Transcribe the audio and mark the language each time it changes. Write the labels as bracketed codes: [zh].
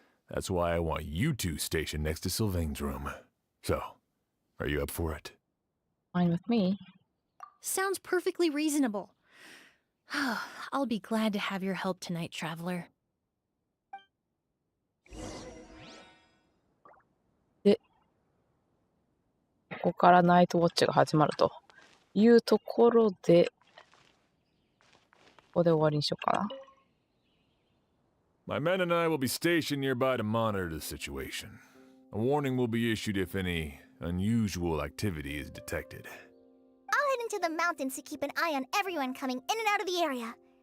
[en] That's why I want you two stationed next to Sylvain's room. So, are you up for it? Fine with me. Sounds perfectly reasonable. I'll be glad to have your help tonight, traveler. [ja] で、ここからナイトウォッチが始まるというところで、ここで終わりにしようかな。 [en] My men and I will be stationed nearby to monitor the situation. A warning will be issued if any unusual activity is detected. I'll head into the mountains to keep an eye on everyone coming in and out of the area.